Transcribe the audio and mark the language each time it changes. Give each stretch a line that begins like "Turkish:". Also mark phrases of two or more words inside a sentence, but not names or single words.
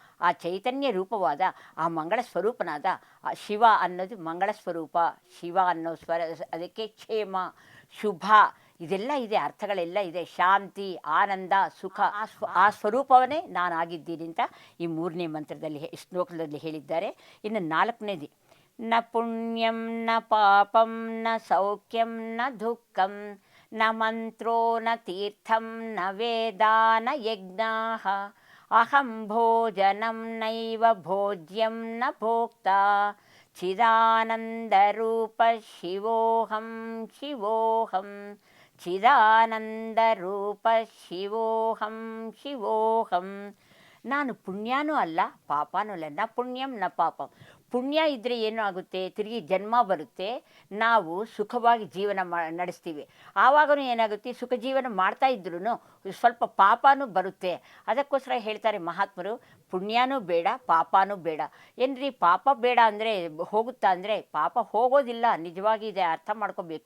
Kannada: ಆ ಚೈತನ್ಯ ರೂಪವಾದ ಆ ಮಂಗಳ ಸ್ವರೂಪನಾದ ಆ ಶಿವ ಅನ್ನೋದು ಮಂಗಳ ಸ್ವರೂಪ. ಶಿವ ಅನ್ನೋ ಅದಕ್ಕೆ ಕ್ಷೇಮ, ಶುಭ ಇದೆಲ್ಲ ಇದೆ, ಅರ್ಥಗಳೆಲ್ಲ ಇದೆ. ಶಾಂತಿ, ಆನಂದ, ಸುಖ ಆ ಸ್ವರೂಪವನ್ನೇ ನಾನಾಗಿದ್ದೀನಿ ಅಂತ ಈ 3ನೇ ಮಂತ್ರದಲ್ಲಿ ಶ್ಲೋಕದಲ್ಲಿ ಹೇಳಿದ್ದಾರೆ. ಇನ್ನು 4ನೇದು,
Sanskrit: ನ ಪುಣ್ಯಂ ನ ಪಾಪಂ ನ ಸೌಖ್ಯಂ ನ ದುಃಖಂ ನ ಮಂತ್ರೋ ನ ತೀರ್ಥಂ ನ ವೇದಾ ನ ಯಜ್ಞಾಃ ಅಹಂ ಭೋಜನಂ ನೈವ ಭೋಜ್ಯಂ ನ ಭೋಕ್ತಾ ಚಿದಾನಂದರೂಪ ಶಿವೋಹಂ ಚಿದಾನಂದರೂಪ ಶಿವೋಹಂ.
Kannada: ನಾನು ಪುಣ್ಯನೂ ಅಲ್ಲ, ಪಾಪನೂ ಅಲ್ಲ.
Sanskrit: ನ ಪುಣ್ಯಂ ನ ಪಾಪಂ.
Kannada: ಪುಣ್ಯ ಇದ್ದರೆ ಏನು ಆಗುತ್ತೆ, ತಿರುಗಿ ಜನ್ಮ ಬರುತ್ತೆ, ನಾವು ಸುಖವಾಗಿ ಜೀವನ ನಡೆಸ್ತೀವಿ. ಆವಾಗಲೂ ಏನಾಗುತ್ತೆ, ಸುಖ ಜೀವನ ಮಾಡ್ತಾ ಇದ್ರೂ ಸ್ವಲ್ಪ ಪಾಪನೂ ಬರುತ್ತೆ. ಅದಕ್ಕೋಸ್ಕರ ಹೇಳ್ತಾರೆ ಮಹಾತ್ಮರು, ಪುಣ್ಯನೂ ಬೇಡ ಪಾಪನೂ ಬೇಡ. ಏನ್ರಿ ಪಾಪ ಬೇಡ ಅಂದರೆ ಹೋಗುತ್ತಾ ಅಂದರೆ ಪಾಪ ಹೋಗೋದಿಲ್ಲ, ನಿಜವಾಗಿ ಇದೆ, ಅರ್ಥ ಮಾಡ್ಕೋಬೇಕು.